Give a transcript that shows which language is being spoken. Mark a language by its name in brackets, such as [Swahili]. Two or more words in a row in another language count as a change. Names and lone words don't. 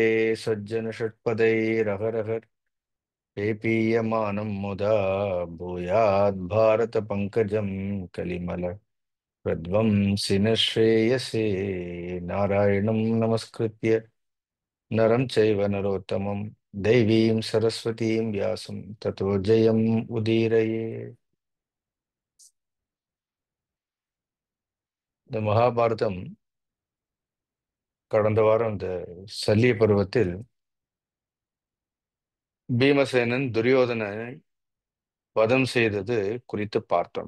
[Sanskrit] सज्जनषट्पदैरहरह पेपीयमानं मुदा भूयात् भारतपङ्कजं कलिमल प्रध्वंसिन श्रेयसे नारायणं नमस्कृत्य नरं चैव नरोत्तमं दैवीं सरस्वतीं व्यासं ततो जयम् उदीरये. [Tamil] இந்த மகாபாரதம் கடந்த வாரம் இந்த சல்லிய பருவத்தில் பீமசேனன் துரியோதனனை வதம் செய்தது குறித்து பார்த்தோம்.